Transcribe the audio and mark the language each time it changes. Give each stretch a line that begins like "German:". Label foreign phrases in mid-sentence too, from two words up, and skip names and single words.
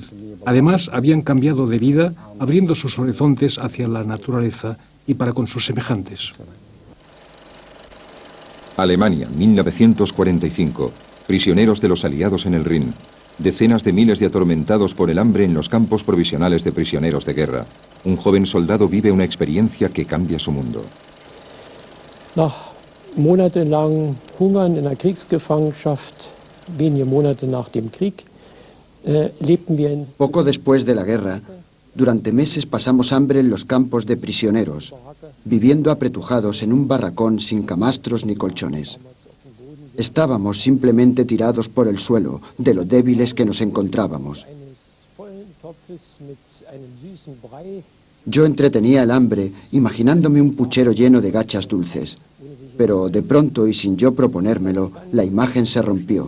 Spanish: Además, habían cambiado de vida, abriendo sus horizontes hacia la naturaleza y para con sus semejantes. Alemania, 1945. Prisioneros de los aliados en el Rin. Decenas de miles de atormentados por el hambre en los campos provisionales de prisioneros de guerra. Un joven soldado vive una experiencia que cambia su mundo.
German: Nach monatelang Hungern in der Kriegsgefangenschaft, wenige Monate nach dem Krieg, lebten wir in...
Spanish: Poco después de la guerra, durante meses pasamos hambre en los campos de prisioneros, viviendo apretujados en un barracón sin camastros ni colchones. Estábamos simplemente tirados por el suelo, de lo débiles que nos encontrábamos. Yo entretenía el hambre imaginándome un puchero lleno de gachas dulces, pero de pronto y sin yo proponérmelo, la imagen se rompió.